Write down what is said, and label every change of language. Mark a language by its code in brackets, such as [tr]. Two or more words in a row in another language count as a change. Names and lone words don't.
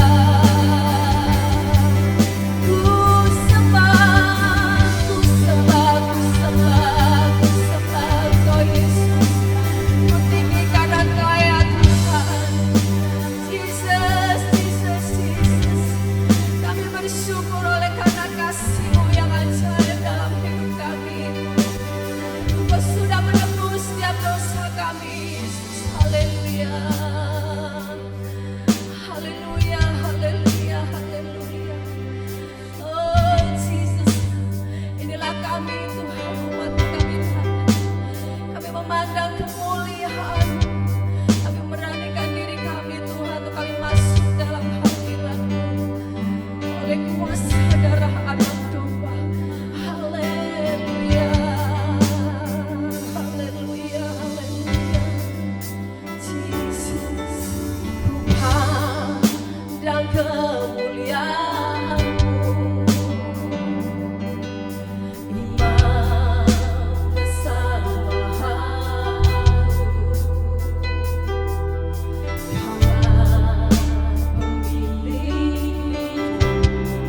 [id] Ku sembah, ku sembah, ku sembah, ku sembah Engkau Yesus. Ku tinggikan Engkau ya Tuhan. Jesus, Jesus, Jesus. Kami bersyukur oleh karena kasih-Mu yang ajaib dalam hidup kami. Engkau sudah menebus setiap dosa kami, Yesus. Haleluya. Haleluya, haleluya, haleluya. Oh Jesus, inilah kami Tuhan, umat kami Tuhan. Kami memandang kemuliaan-Mu. Kami memberanikan diri kami Tuhan untuk kami masuk dalam hadirat-Mu oleh kuasa darah anak domba. Haleluya, haleluya, haleluya. Jesus, ku pandang kemuliaan-Mu. Imam besar baharu, Kaulah pemilik hidup.